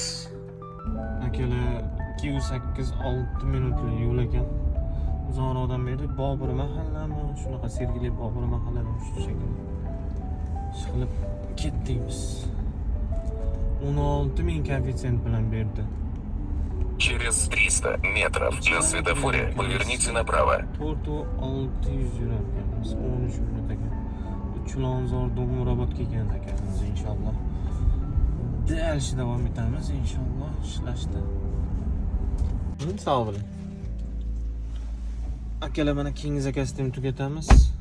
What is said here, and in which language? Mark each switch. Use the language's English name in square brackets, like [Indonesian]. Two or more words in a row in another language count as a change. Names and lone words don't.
[Uzbek] Akalar 208-6 minutlik yo'l ekan. Uzoqroqdan beri Bobur mahallami, shunaqa Sergeli Bobur mahallami shu shekilli. Chiqib ketdik biz. 16 ming koeffitsient bilan berdi. [Russian] Через 300 метров на светофоре поверните направо. [Uzbek] 4-600 yurar ekanmiz. 13 minut ekan. Chilonzor Do'ng'urobodga kelgan ekanmiz inshaalloh. Dalshi davom etamiz inshaalloh ishlashda. Sog' bo'ling. Akalar mana keyingi zakasni ham tugatamiz.